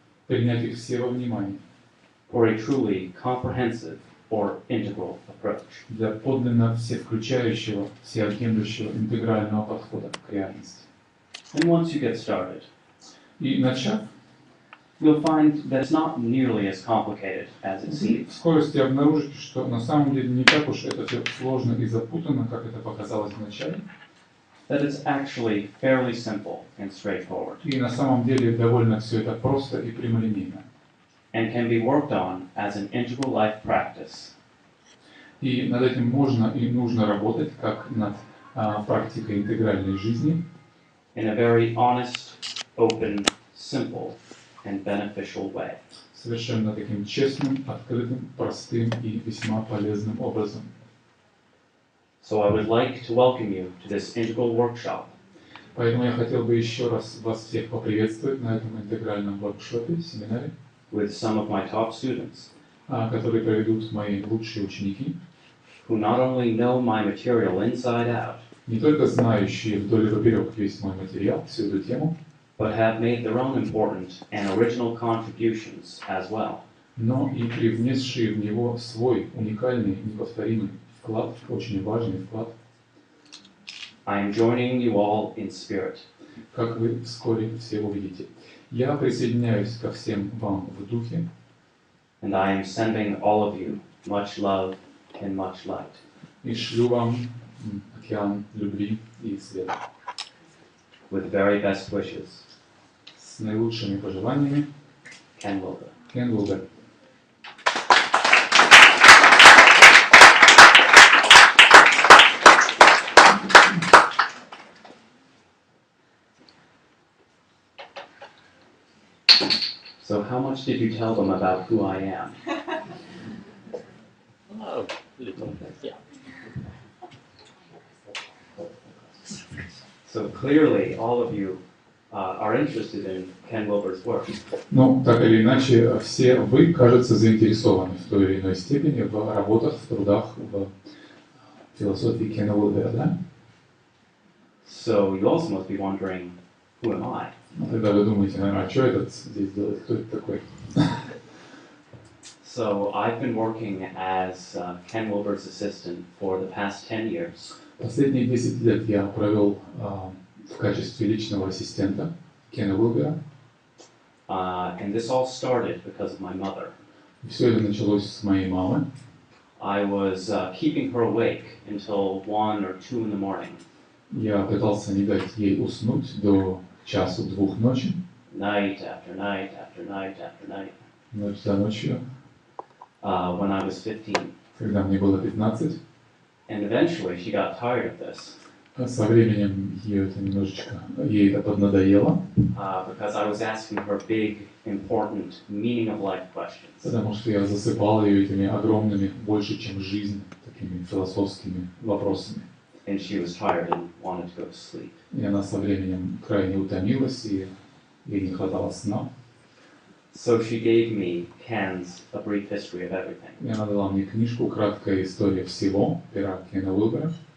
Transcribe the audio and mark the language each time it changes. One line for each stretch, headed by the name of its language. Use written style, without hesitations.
Russian: Принять их все во внимание.
English: For a truly comprehensive or integral approach.
Russian: Для подлинно всевключающего, всеобъемлющего интегрального подхода к реальности.
English: And once you get started,
Russian: И начав,
English: you'll find that it's not nearly as complicated as it
Russian: в
English: seems.
Russian: скорости обнаружите, что на самом деле не так уж это все сложно и запутанно, как это показалось вначале.
English: That it's actually fairly simple and straightforward.
Russian: И на самом деле довольно все это просто и прямолинейно.
English: And can be worked on as an integral life practice.
Russian: И над этим можно и нужно работать, как над практикой интегральной жизни,
English: In a very honest, open, simple, and beneficial way.
Russian: совершенно таким честным, открытым, простым и весьма полезным образом.
English: So I would like to welcome you to this integral workshop.
Russian: Поэтому я хотел бы еще раз вас всех поприветствовать на этом интегральном воркшопе, семинаре,
English: With some of my top students
Russian: который проведут мои лучшие ученики,
English: who not only know my material inside out,
Russian: не только знающие вдоль и поперек весь мой материал, всю эту тему,
English: but have made their own important and original contributions as well.
Russian: но и привнесшие в него свой уникальный, неповторимый вклад, очень важный вклад,
English: I am joining you all in spirit.
Russian: как вы вскоре все увидите. Я присоединяюсь ко всем вам в духе,
English: And I am sending all of you much love and much light.
Russian: и шлю вам океан любви и света.
English: With very best wishes,
Russian: С наилучшими пожеланиями,
English: Ken Uilber.
Russian: Кен Уилбер.
English: So how much did you tell them about who I am? Oh, little bit, yeah. So clearly all of you are interested in Ken Wilber's work.
Russian: Ну, так или иначе, все вы, кажется, заинтересованы в той или иной степени в работах, в трудах, в философии Кена Уилбера, да?
English: So you also must be wondering, who am I?
Russian: Ну, тогда вы думаете, наверное, а что этот здесь делает, кто это такой?
English: So I've been working as Ken Wilber's assistant for the past 10 years.
Russian: Последние 10 лет я провел в качестве личного ассистента Кена Уилбера.
English: And this all started because of my mother.
Russian: Все это началось с моей мамы.
English: I was keeping her awake until 1 or 2 in the morning.
Russian: Я пытался не дать ей уснуть до часу-двух ночи.
English: Night after night after night after night.
Russian: Ночь за ночью.
English: When I was 15.
Russian: Когда мне было 15.
English: And eventually she got tired of this.
Russian: Со временем ей это поднадоело.
English: Because I was asking her big, important, meaning of life questions.
Russian: Потому что я засыпал ее этими огромными, больше чем жизнь, такими философскими вопросами.
English: And she was tired and wanted to go to sleep.
Russian: И она со временем крайне утомилась, и ей не хватало сна.
English: So she gave me Ken's A Brief History of Everything.
Russian: И она дала мне книжку «Краткая история всего» пера Кена Уилбера,